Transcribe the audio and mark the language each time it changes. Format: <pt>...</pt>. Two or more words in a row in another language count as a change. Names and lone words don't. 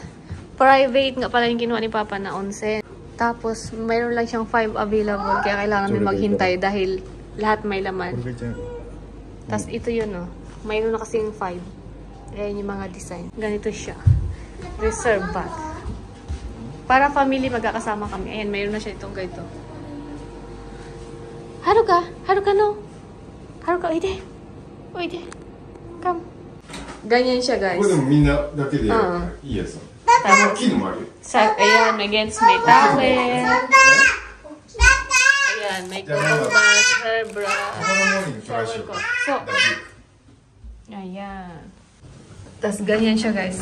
<tl>Private nga pala yung kinuha ni Papa na onsen. Tapos mayroon lang siyang 5 available kaya kailangan namin maghintay dahil lahat may laman. Tapos ito yun oh. Mayroon na kasing 5. Ayan yung mga design. Ganito siya.</tl> <en>Reserve bath.</en> <tl>Para family magkakasama kami. Ayan, mayroon na siya itong ganito.</tl> <ja>Haruka! Haruka no! Haruka, oide! Oide!</ja> <tl>Come! Ganyan siya guys. Ayan, may against may towel. Ayan, may</tl> <en>cotton bag, hair brush.</en> <tl>So, ayan. Tapos ganyan siya guys.</tl>